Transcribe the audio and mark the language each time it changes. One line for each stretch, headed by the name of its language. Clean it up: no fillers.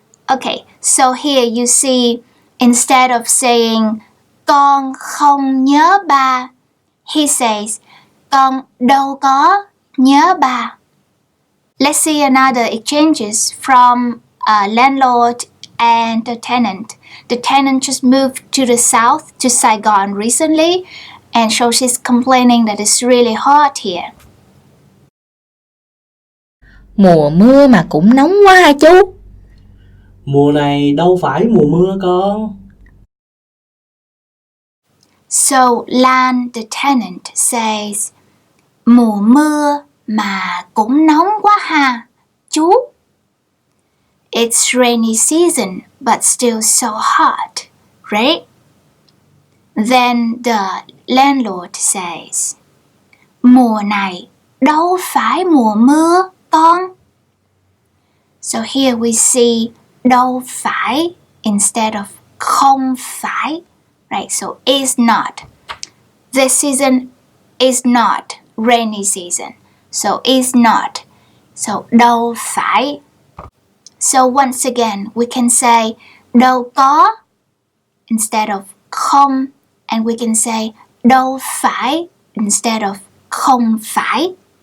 English: Okay, so here you see, instead of saying
Vietnamese: con không nhớ ba,
English: he says
Vietnamese: con đâu có nhớ ba.
English: Let's see another exchanges from a landlord and the tenant. The tenant just moved to the south, to Saigon recently, and so she's complaining that it's really hot here.
Vietnamese: Mùa mưa mà cũng nóng quá ha chú. Mùa này đâu phải mùa mưa con.
English: So Lan, the tenant, says,
Vietnamese: mùa mưa mà cũng nóng quá ha, chú.
English: It's rainy season, but still so hot, right? Then the landlord says,
Vietnamese: mùa này đâu phải mùa mưa, con.
English: So here we see
Vietnamese: đâu phải
English: instead of
Vietnamese: không phải,
English: right? So is not. This season is not rainy season. So is not. So đâu phải. So once again, we can say
Vietnamese: đâu có
English: instead of không, and we can say
Vietnamese: đâu phải
English: instead of
Vietnamese: không phải.